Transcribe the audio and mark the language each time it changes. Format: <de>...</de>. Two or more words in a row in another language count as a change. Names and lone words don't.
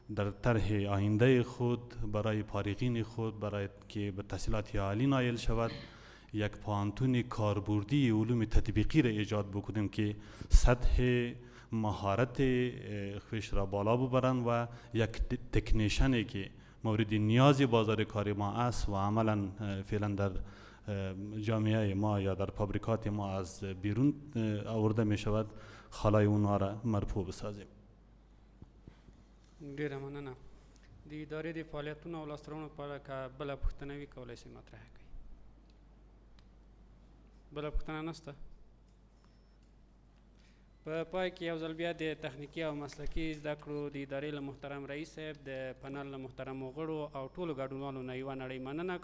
<fa>در طرح آینده خود برای فارغین خود برای که به تحصیلات عالی نایل شود یک پانتون کاربردی علوم تطبیقی را ایجاد بکنیم که سطح مهارت خویش را بالا ببرند و یک تکنیشنی که مورد نیاز بازار کار ما است و عملا فعلا در جامعه ما یا در فابریکات ما از بیرون آورده می شود، خلای اونها را مرفوع بسازیم.</fa> <ps>ډیره مننه. د ادارې د فعالیتونو او لاسته راوړنو په اړه که بله پوښتنه وي کولی شئ مطرح کړئ. بله پوښتنه نشته. په پای کې یو ځل بیا د تخنیکي او مسلکي زده کړو د ادارې له محترم رئیس صاحب د پنل له محترمو غړو او ټولو ګډونوالو نه یوه نړۍ مننه کوو.</ps>